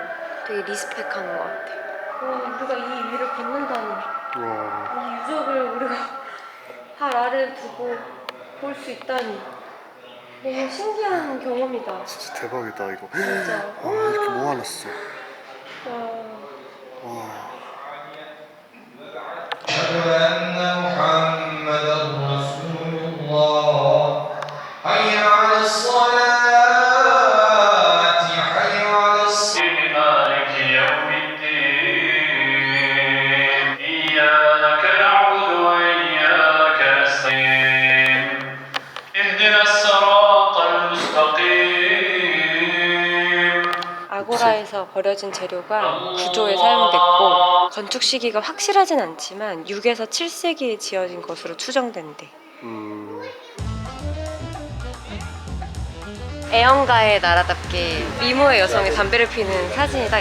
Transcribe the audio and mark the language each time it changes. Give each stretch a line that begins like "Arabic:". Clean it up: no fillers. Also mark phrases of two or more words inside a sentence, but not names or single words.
Korean: 되게 리스펙하는 것 같아. 와, 우리가 이 위를 걷는다니. 와, 이 유적을 우리가 발 아래에 두고 볼 수 있다니. 너무 신기한 경험이다. 진짜 대박이다 이거. 진짜. 이렇게 모아놨어. 와. 와.
Arabic: أشهد أن محمدا رسول الله حي على الصلاة حي على الصلاة مالك يوم الدين إياك نعبد وإياك نستعين اهدنا الصراط المستقيم
Korean: 아고라에서 버려진 재료가 구조에 사용됐고 건축 시기가 확실하진 않지만 6에서 7세기에 지어진 것으로 추정된대. 애연가의 나라답게 미모의 여성이 담배를 피는 사진이다.